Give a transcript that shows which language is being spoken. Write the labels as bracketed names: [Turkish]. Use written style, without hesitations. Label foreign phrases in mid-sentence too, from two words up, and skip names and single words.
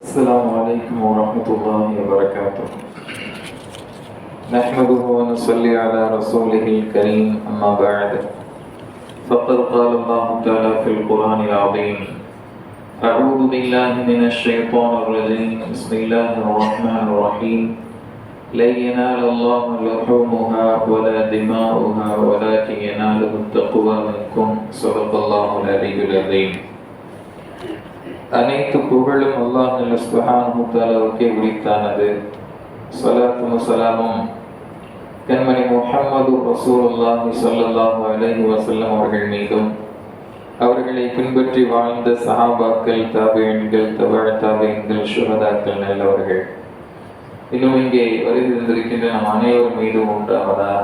[Arabic] السلام عليكم ورحمة الله وبركاته. نحمده ونصلي على رسوله الكريم، أما بعد، فقد قال الله تعالى في القرآن العظيم: أعوذ بالله من الشيطان الرجيم، بسم الله الرحمن الرحيم. لن ينال الله لحومها ولا دماؤها ولكن يناله التقوى منكم. صدق الله العلي العظيم. [Tamil] அனைத்து புகழும் அல்லாஹ் [Arabic] سبحانه وتعالى [Tamil] உரித்தானது. ஸலாத்தும் ஸலாமும் கண்மணி முஹம்மது [Arabic] رسول الله صلى الله عليه وسلم [Tamil] அவர்கள் மீதும், அவர்களை பின்பற்றி வாழ்ந்த சஹாபாக்கள், தாபிஈன்கள், தபஅ தாபிஈன்கள், ஷுஹதாக்கள், நல்லவர்கள் இன்னும் இங்கே வருகின்றிருக்கின்ற நம் அனைவரும் மீதும் உண்டாவதாக.